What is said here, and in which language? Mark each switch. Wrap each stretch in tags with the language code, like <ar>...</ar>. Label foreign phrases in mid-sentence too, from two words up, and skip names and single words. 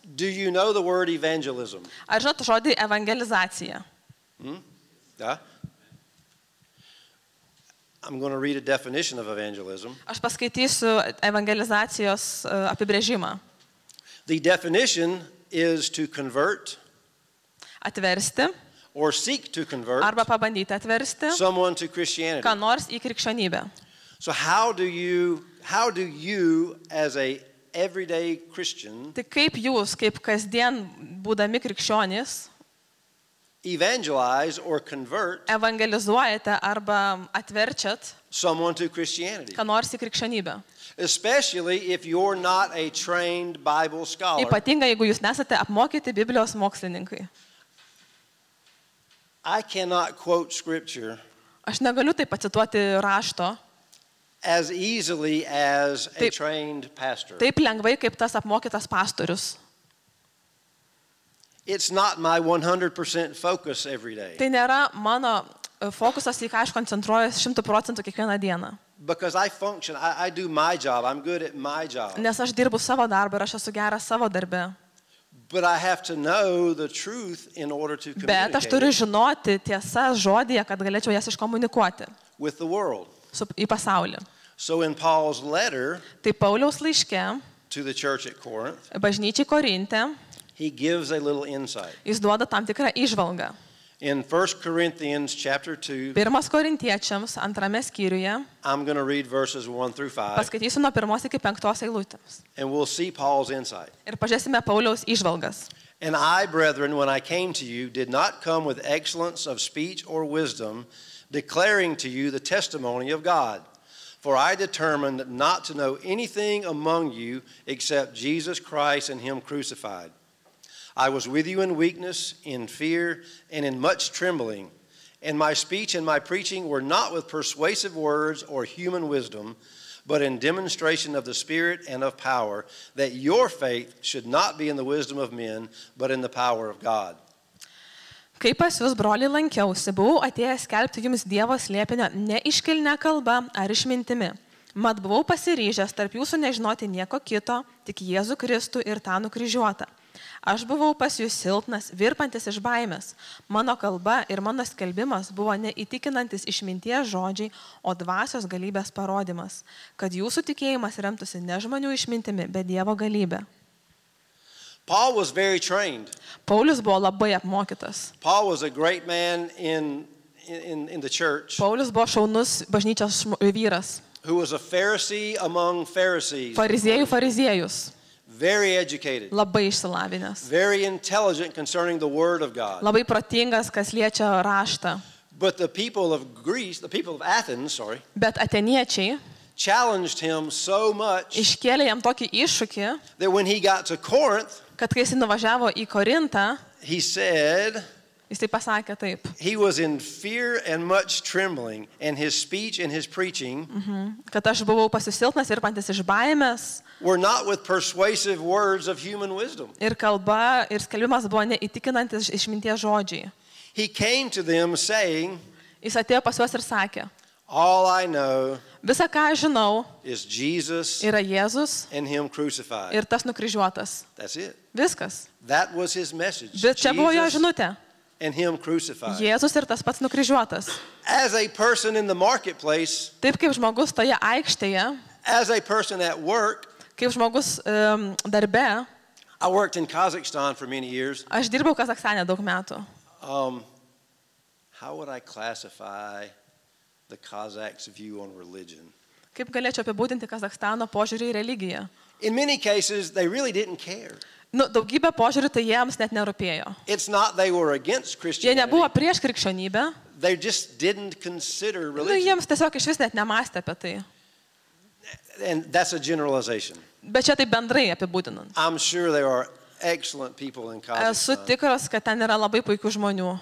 <en>Do you know the word evangelism?</en> <lt>Ar žinot žodį evangelizacija?</lt> <en>Yeah? I'm going to read a definition of evangelism.</en> <lt>Aš paskaitysiu evangelizacijos apibrėžimą.</lt> <en>The definition is to convert</en> <lt>Atversti</lt> <en>or seek to convert</en> <lt>arba pabandyti atversti</lt> <en>someone to Christianity.</en> <lt>ką nors į krikščionybę.</lt> <en>So how do you as a everyday Christian</en> <lt>Tai kaip jūs, kaip kasdien būdami krikščionys,</lt> <en>evangelize or convert</en> <lt>evangelizuojate arba atverčiat</lt> <en>someone to Christianity,</en> <lt>ką nors į krikščionybę.</lt> <en>especially if you're not a trained Bible scholar.</en> <lt>Ypatingai, jeigu jūs nesate apmokyti Biblijos mokslininkai.</lt> <en>I cannot quote scripture</en> <lt>Aš negaliu taip pacituoti rašto</lt> <en>as easily as a</en> <lt>Taip.</lt> <en>trained pastor.</en> <lt>taip lengvai, kaip tas apmokytas pastorius.</lt> <en>It's not my 100% focus every day</en> <lt>Tai nėra mano fokusas, į ką aš koncentruojuosi 100% kiekvieną dieną.</lt> <en>because I function, I do my job, I'm good at my job.</en> <lt>Nes aš dirbu savo darbą ir aš esu geras savo darbe.</lt> <en>But I have to know the truth in order to</en> <lt>Bet aš</lt> <en>communicate</en> <lt>turiu</lt> <en>it</en> <lt>žinoti tiesą žodyje, kad galėčiau jas iškomunikuoti</lt> <en>with the world.</en> <lt>į pasaulį.</lt> <en>So in Paul's letter</en> <lt>Tai Pauliaus laiške,</lt> <en>to the church at Corinth,</en> <lt>bažnyčiai Korinte,</lt> <en>he gives a little insight.</en> <lt>jis duoda tam tikrą įžvalgą.</lt> <en>In 1 Corinthians chapter 2,</en> <lt>Pirmas Korintiečiams, antrame skyriuje,</lt> <en>I'm going to read verses 1 through 5,</en> <lt>paskaitysiu nuo 1 iki 5 eilutėms.</lt> <en>and we'll see Paul's insight.</en> <lt>Ir pažiūrėsime Pauliaus įžvalgas.</lt> <en>And I, brethren, when I came to you, did not come with excellence of speech or wisdom, declaring to you the testimony of God. For I determined not to know anything among you except Jesus Christ and Him crucified. I was with you in weakness, in fear, and in much trembling. And my speech and my preaching were not with persuasive words or human wisdom, but in demonstration of the Spirit and of power, that your faith should not be in the wisdom of men, but in the power of God.</en> <lt>Kai pas jūs, broliai, lankiausi, buvau atėjęs skelbti jums Dievo slėpinio ne iškilne kalba ar išmintimi. Mat buvau pasiryžęs tarp jūsų nežinoti nieko kito, tik Jėzų Kristų ir tą nukryžiuotą. Aš buvau pas jūs silpnas, virpantis iš baimės. Mano kalba ir mano skelbimas buvo neįtikinantis išminties žodžiai, o dvasios galybės parodymas, kad jūsų tikėjimas remtųsi ne žmonių išmintimi, bet Dievo galybė.</lt> <en>Paul was very trained.</en> <lt>Paulius buvo labai apmokytas.</lt> <en>Paul was a great man in the church</en> <lt>Paulius buvo šaunus bažnyčios vyras.</lt> <en>who was a Pharisee among Pharisees,</en> <lt>Fariziejus.</lt> <en>very educated,</en> <lt>Labai išsilavinęs.</lt> <en>very intelligent concerning the Word of God.</en> <lt>Labai protingas, kas liečia raštą.</lt> <en>But the people of Greece, the people of Athens,</en> <lt>Bet ateniečiai</lt> <en>challenged him so much</en> <lt>iškėlė jam tokį iššūkį,</lt> <en>that when he got to Corinth,</en> <lt>kad kai jis nuvažiavo į Korintą,</lt> <en>he said</en> <lt>jis tai pasakė taip,</lt> <en>he was in fear and much trembling, and his speech and his preaching</en> <lt>kad aš buvau pasisilpnas ir pantis iš baimės</lt> <en>were not with persuasive words of human wisdom.</en> <lt>ir kalba ir skelbimas buvo neįtikinantis išminties žodžiai.</lt> <en>He came to them saying,</en> <lt>Jis atėjo pas juos ir sakė,</lt> <en>all I know</en> <lt>visa ką aš žinau</lt> <en>is Jesus</en> <lt>yra Jėzus</lt> <en>and Him crucified.</en> <lt>ir tas nukryžiuotas.</lt> <en>That's it.</en> <lt>Viskas.</lt> <en>That was his message.</en> <lt>Bet čia buvo jo</lt> <en>Jesus</en> <lt>žinutė.</lt> <en>and Him crucified.</en> <lt>Jėzus ir tas pats nukryžiuotas.</lt> <en>As a person in the marketplace,</en> <lt>Taip kaip žmogus toje aikštėje,</lt> <en>as a person at work,</en> <lt>kaip žmogus darbe,</lt> <en>I worked in Kazakhstan for many years.</en> <lt>aš dirbau Kazachstane daug metų.</lt> <en>How would I classify the Kazakhs' view on religion?</en> <lt>Kaip galėčiau apibūdinti Kazachstano požiūrį į religiją?</lt> <en>In many cases, they really didn't care.</en> <lt>Daugybė požiūrių tai jiems net nerūpėjo.</lt> <en>It's not they were against</en> <lt>Jie</lt> <en>Christianity.</en> <lt>nebuvo prieš krikščionybę,</lt> <en>They just didn't consider religion.</en> <lt>jiems tiesiog iš vis net nemastė apie tai.</lt> <en>And that's a generalization.</en> <lt>Bet čia tai bendrai apibūdinant.</lt> <en>I'm sure there are excellent people in</en> <lt>Esu</lt> <en>Kazakhstan</en> <lt>tikras, kad ten yra labai puikių žmonių,</lt>